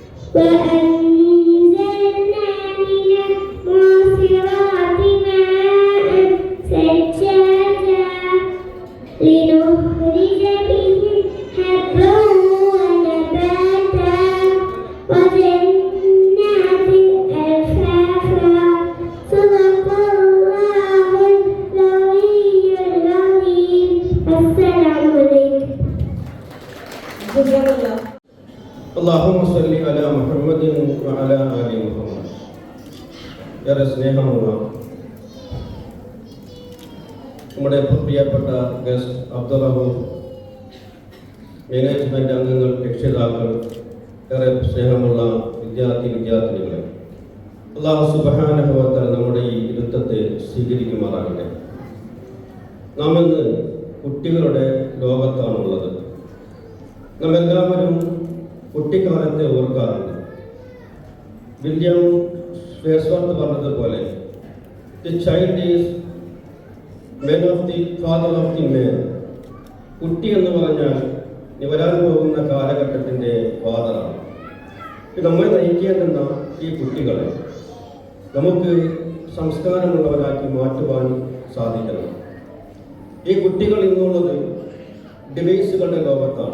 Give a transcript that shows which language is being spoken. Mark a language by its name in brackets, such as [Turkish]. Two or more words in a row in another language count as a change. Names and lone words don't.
[Arabic] وأنزلنا من المعصرات ماء ثجاجا لنخرج به حبا ونباتا وجنات ألفافا صدق الله العلي العظيم. السلام عليكم. اللهم صل على محمد وعلى آل محمد. [Malayalam] ഏറെ സ്നേഹമുള്ള നമ്മുടെ പ്രിയപ്പെട്ട ഗസ്റ്റ് അബ്ദുറഹു, മാനേജ്മെൻറ്റ് അംഗങ്ങൾ, രക്ഷിതാക്കൾ, ഏറെ സ്നേഹമുള്ള വിദ്യാർത്ഥിനികളെ, [Arabic] الله سبحانه وتعالى [Malayalam] നമ്മുടെ ഈ ഇരുത്തത്തെ സ്വീകരിക്കുമാറാകട്ടെ. നാം ഇന്ന് കുട്ടികളുടെ ലോകത്താണുള്ളത്. നാം എല്ലാവരും കുട്ടിക്കാലത്തെ ഓർക്കാറുണ്ട്. വില്യം വേഴ്സ്വർത്ത് പറഞ്ഞതുപോലെ, [English] the child is men of the father of the men. [Malayalam] കുട്ടി എന്ന് പറഞ്ഞാൽ വരാൻ പോകുന്ന കാലഘട്ടത്തിൻ്റെ ഫാദറാണ്. നമ്മെ നയിക്കേണ്ടുന്ന ഈ കുട്ടികളെ നമുക്ക് സംസ്കാരമുള്ളവരാക്കി മാറ്റുവാൻ സാധിക്കണം. ഈ കുട്ടികൾ ഇന്നുള്ളത് ഡിവൈസുകളുടെ ലോകത്താണ്.